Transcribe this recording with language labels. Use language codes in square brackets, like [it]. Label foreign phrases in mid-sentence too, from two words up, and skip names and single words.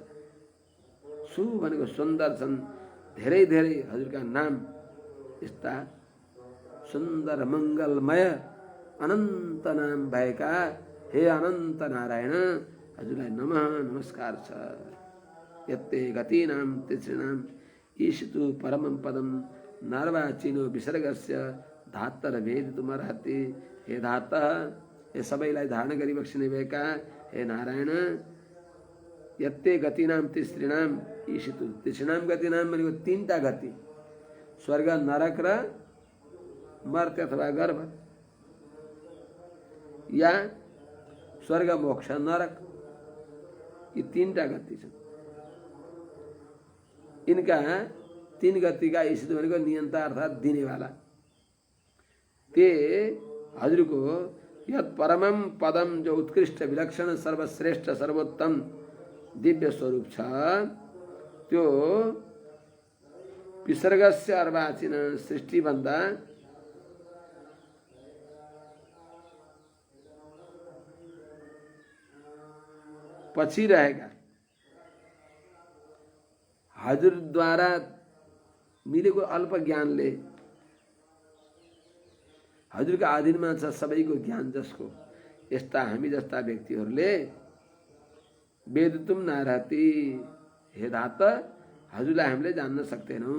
[ne] सु भनेको सुन्दर छन्, धेरै धेरै हजुरका नाम यस्ता सुन्दर मङ्गलमय अनन्त नाम भएका हे अनन्त नारायण हजुरलाई नमस्कार छ। [sa] यत्ते गतीनां तिसृणां ईशितु परमं पदं नार्वाचिनो विसर्गस्य धात्तर भेदितुमर्हति। [ne] हे धात ये सबैलाई धारण गरी बक्सिने भएका हे नारायण [sa] यत्ते गतिनाम तिसृणाम ईशितु तिसृणाम गतिनाम [ne] भनेको तीनटा गति स्वर्ग नरक र मर्त्य अथवा गर्भ या स्वर्ग मोक्ष नरक यी तीनटा गति छन्। इनका तीन गतिका ईशितु भनेको नियन्ता अर्थात् दिनेवाला ते हजुरको [sa] यत परमम पदम [ne] जो उत्कृष्ट विलक्षण सर्वश्रेष्ठ सर्वोत्तम दिव्य स्वरूप छ त्यो [sa] विसर्गस्य अर्वाचीन [ne] सृष्टि भन्दा पछि रहेका हजुरद्वारा मिलेको अल्प ज्ञानले हजुरका अधीनमा छ सबैको ज्ञान जसको यस्ता हामी जस्ता व्यक्तिहरूले [sa] वेदितुम नारहति [ne] हे धात हजुरलाई हामीले जान्न सक्दैनौँ।